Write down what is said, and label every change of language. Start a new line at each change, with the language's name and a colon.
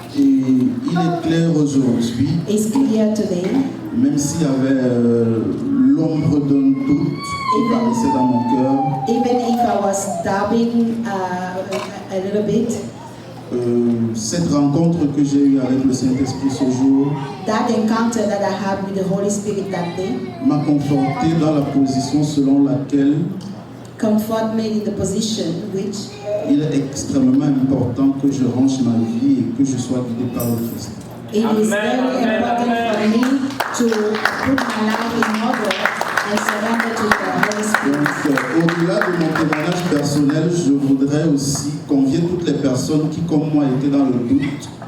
French: Et il est clair aujourd'hui,
English: It's clear today,
French: même s'il y avait l'ombre d'un doute qui paraissait dans mon cœur,
English: even if I was doubting a little bit,
French: cette rencontre que j'ai eue avec le Saint-Esprit ce jour
English: that encounter that I had with the Holy Spirit that day
French: m'a conforté dans la position selon laquelle
English: comfort me in the position which
French: il est extrêmement important que je range ma vie et que je sois guidé par le Christ.
English: it is very important for me to put my life in order and surrender to the Holy
French: Donc,
English: Spirit.
French: au-delà de mon témoignage personnel, je voudrais aussi convier toutes les personnes qui, comme moi, étaient dans le doute.